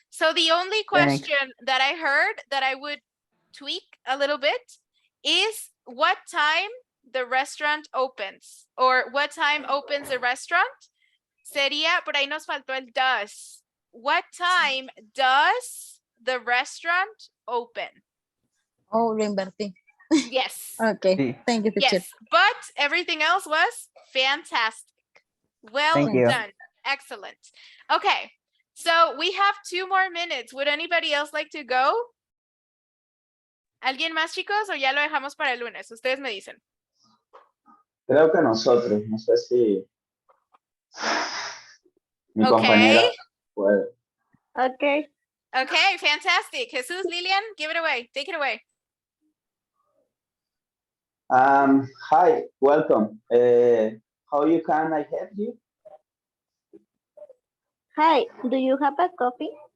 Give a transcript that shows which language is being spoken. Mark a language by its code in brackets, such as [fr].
[en] So the only question that I heard that I would tweak a little bit is what time the restaurant opens? Or what time opens the restaurant? [es] Sería, por ahí nos faltó el does. [en] What time does the restaurant open? [es] Oh, lo invertí. [en] Yes. Okay, [es] Sí. [en] thank you, teacher. Yes, but everything else was fantastic. Well Thank you. done. Excellent. Okay, so we have 2 more minutes. Would anybody else like to go? [es] ¿Alguien más, chicos, o ya lo dejamos para el lunes? Ustedes me dicen. Creo que nosotros, no sé si mi [en] Okay. [es] compañera puede. [en] Okay. Okay, fantastic. Jesus, Lilian, give it away. Take it away. Hi, welcome. How can I help you? Hi, do you have a coffee?